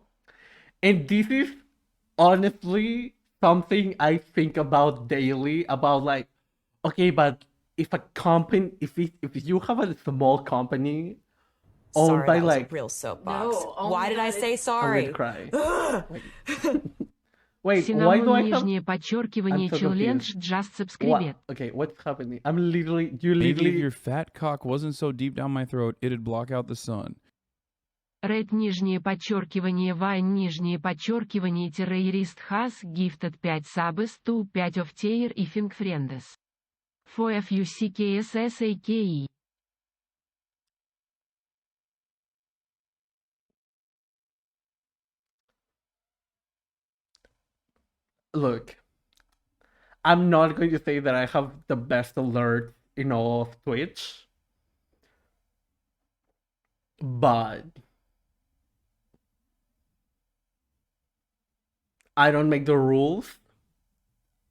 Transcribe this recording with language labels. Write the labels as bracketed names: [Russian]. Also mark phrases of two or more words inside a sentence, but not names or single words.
[English] And this is honestly something I think about daily, about like, okay, but if a company, if you have a small company owned Sorry, by that was like... a real soapbox. No, oh Why my did I God, say it's- I'm sorry? gonna cry. Wait, why do I have... [Russian] нижнее подчеркивание [English] I'm so challenge confused. just subscribe. Okay, what's happening? I'm literally... You Maybe literally... if your fat cock wasn't so deep down my throat, it'd block out the sun. Red [Russian] нижнее подчеркивание [English] Vine [Russian] нижнее подчеркивание [English] terrorist has gifted 5 subs to 5 of tier ifing friends. For FUCKSSAKE. Look, I'm not going to say that I have the best alert in all of Twitch, but I don't make the rules.